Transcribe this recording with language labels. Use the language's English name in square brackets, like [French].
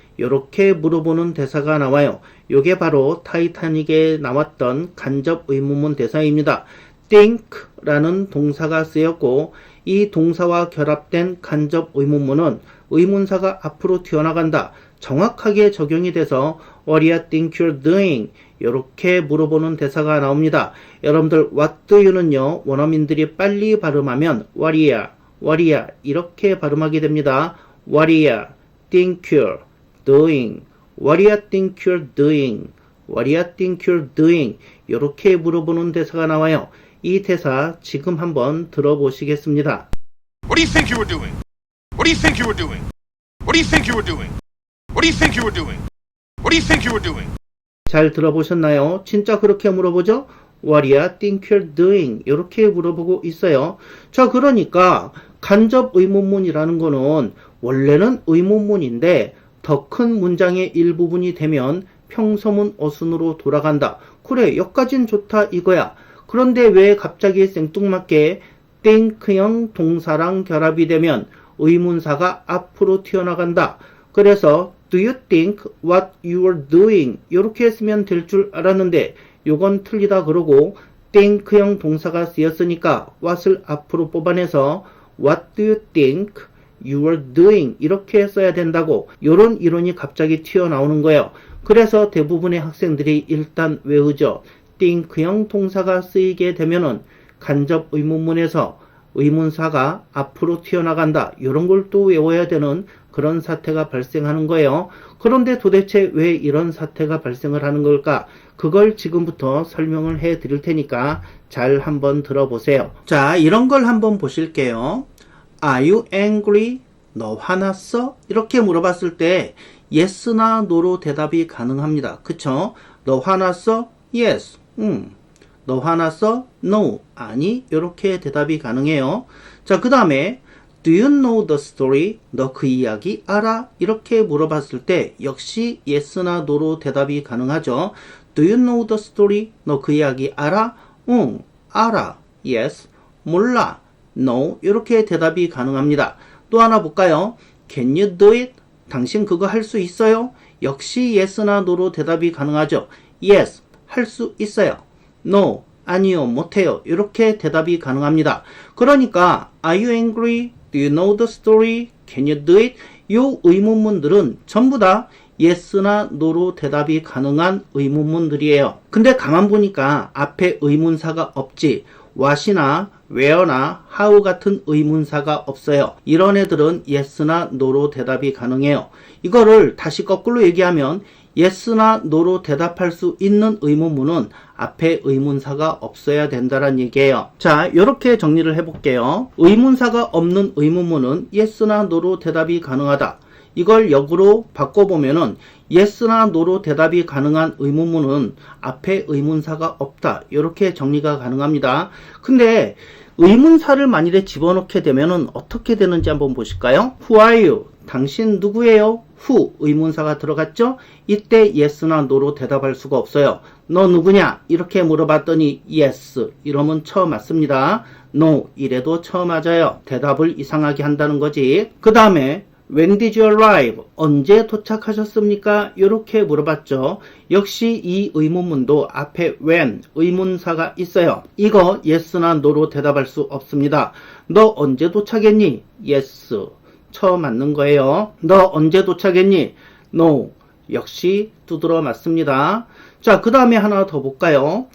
[Korean] 이렇게 물어보는 대사가 나와요. 요게 바로 타이타닉에 나왔던 간접 의문문 대사입니다. think라는 동사가 쓰였고 이 동사와 결합된 간접 의문문은 의문사가 앞으로 튀어나간다. 정확하게 적용이 돼서 [English] What do you think you're doing? [Korean] 이렇게 물어보는 대사가 나옵니다. 여러분들 [English] What do you [Korean] 는요 원어민들이 빨리 발음하면 What이야 이렇게 발음하게 됩니다. [English] What do you think you're doing? What do you think you're doing? What do you think you're doing? [Korean] 이렇게 물어보는 대사가 나와요. 이 대사 지금 한번 들어보시겠습니다. [English] What do you think you were doing? What do you think you were doing? What do you think you were doing? What do you think you were doing? What do you think you were doing? [Korean] 잘 들어보셨나요? 진짜 그렇게 물어보죠? [English] What do you think you're doing? [Korean] 이렇게 물어보고 있어요. 자, 그러니까 간접 의문문이라는 거는 원래는 의문문인데 더 큰 문장의 일부분이 되면 평서문 어순으로 돌아간다. 그래, 여기까진 좋다 이거야. 그런데 왜 갑자기 생뚱맞게 think형 동사랑 결합이 되면 의문사가 앞으로 튀어나간다. 그래서 [English] do you think what you are doing? [Korean] 이렇게 쓰면 될 줄 알았는데 요건 틀리다 그러고 think형 동사가 쓰였으니까 what을 앞으로 뽑아내서 [English] what do you think you are doing? [Korean] 이렇게 써야 된다고 요런 이론이 갑자기 튀어나오는 거예요. 그래서 대부분의 학생들이 일단 외우죠. think형 동사가 쓰이게 되면은 간접 의문문에서 의문사가 앞으로 튀어나간다. 이런 걸 또 외워야 되는 그런 사태가 발생하는 거예요. 그런데 도대체 왜 이런 사태가 발생을 하는 걸까? 그걸 지금부터 설명을 해 드릴 테니까 잘 한번 들어보세요. 자, 이런 걸 한번 보실게요. [English] Are you angry? [Korean] 너 화났어? 이렇게 물어봤을 때 yes나 no로 대답이 가능합니다. 그쵸? 너 화났어? yes. 너 화났어? no. 아니. 이렇게 대답이 가능해요. 자, 그 다음에 [English] do you know the story? [Korean] 너 그 이야기 알아? 이렇게 물어봤을 때 역시 yes나 no로 대답이 가능하죠. [English] do you know the story? [Korean] 너 그 이야기 알아? 응, 알아. yes. 몰라. no. 이렇게 대답이 가능합니다. 또 하나 볼까요? [English] can you do it? [Korean] 당신 그거 할 수 있어요? 역시 yes나 no로 대답이 가능하죠. yes. 할 수 있어요. no. 아니요. 못해요. 이렇게 대답이 가능합니다. 그러니까 [English] Are you angry? Do you know the story? Can you do it? [Korean] 이 의문문들은 전부 다 yes나 no로 대답이 가능한 의문문들이에요. 근데 가만 보니까 앞에 의문사가 없지. what이나 where나 how 같은 의문사가 없어요. 이런 애들은 yes나 no로 대답이 가능해요. 이거를 다시 거꾸로 얘기하면 yes나 no로 대답할 수 있는 의문문은 앞에 의문사가 없어야 된다는 얘기예요. 자, 이렇게 정리를 해볼게요. 의문사가 없는 의문문은 yes나 no로 대답이 가능하다. 이걸 역으로 바꿔보면은 yes나 no로 대답이 가능한 의문문은 앞에 의문사가 없다. 이렇게 정리가 가능합니다. 근데 의문사를 만일에 집어넣게 되면은 어떻게 되는지 한번 보실까요? [English] Who are you? [Korean] 당신 누구예요? who 의문사가 들어갔죠? 이때 yes나 no로 대답할 수가 없어요. 너 누구냐? 이렇게 물어봤더니 yes 이러면 처 맞습니다. no 이래도 처 맞아요. 대답을 이상하게 한다는 거지. 그 다음에 [English] When did you arrive? [Korean] 언제 도착하셨습니까? 이렇게 물어봤죠. 역시 이 의문문도 앞에 when 의문사가 있어요. 이거 yes나 no로 대답할 수 없습니다. 너 언제 도착했니? yes 처 맞는 거예요. 너 언제 도착했니? no 역시 두드러 맞습니다. 자, 그 다음에 하나 더 볼까요?